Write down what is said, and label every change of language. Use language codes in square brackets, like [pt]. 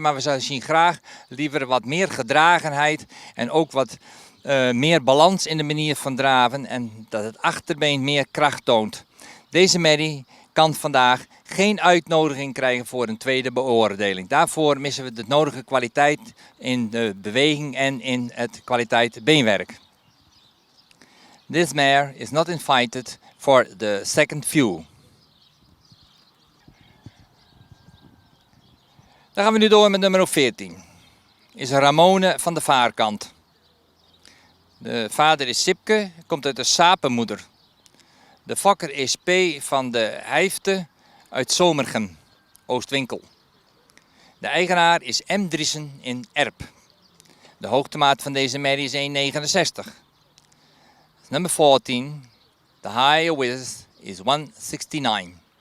[nl] Maar we zouden zien graag liever wat meer gedragenheid en ook wat meer balans in de manier van draven. En dat het achterbeen meer kracht toont. Deze merrie kan vandaag geen uitnodiging krijgen voor een tweede beoordeling. Daarvoor missen we de nodige kwaliteit in de beweging en in het kwaliteit beenwerk. [en] This mare is not invited for the second view. [nl] Dan gaan we nu door met nummer 14. Is Ramone van de Vaarkant. De vader is Sipke, komt uit de Sapenmoeder. De fokker is P. van de Hijfte uit Zomergem, Oostwinkel. De eigenaar is M. Driessen in Erp. De hoogtemaat van deze merrie is 1,69. [en] Number 14, the higher width is 169.